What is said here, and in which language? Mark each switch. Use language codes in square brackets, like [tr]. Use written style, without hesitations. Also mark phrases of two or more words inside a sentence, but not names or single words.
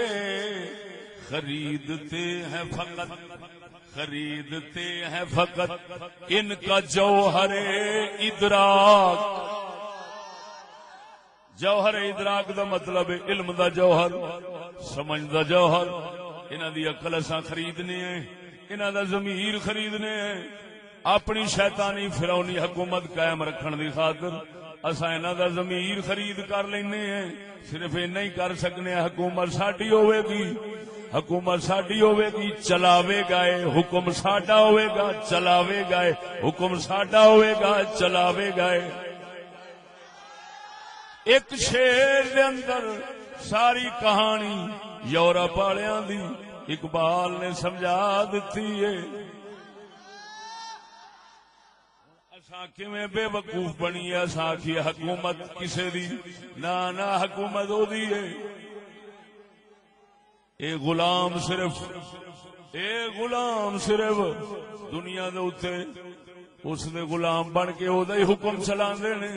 [ur] خریدتے ہیں فقط ان کا جوہر ادراک. [pa] جوہر ادراک دا مطلب علم دا جوہر, سمجھ دا جوہر. انہاں دی عقل اساں خریدنے ہیں, انہاں دا ضمیر خریدنے ہیں. اپنی شیطانی فرعونی حکومت قائم رکھن دی خاطر اساں انہاں دا ضمیر خرید کر لینے ہیں. صرف اینا ہی کر سکنے ہیں. حکومت ساڈی ہوے گی، حکومت ساڈی ہوے گی، چلاوے گا اے، حکم ساڈا ہوے گا، چلاوے گا اے، حکم ساڈا ہوے گا، چلاوے گا اے. ایک شیر دے اندر ساری کہانی یورپ والیاں دی اقبال نے سمجھا دیتی ہے. اساں کیویں بے وقوف بنی ہے. اساں آکھیے حکومت کسے دی، نہ حکومت او دی ہے. اے غلام صرف دنیا دے اوتے اس دے غلام بن کے او دا ہی حکم چلاندے نے.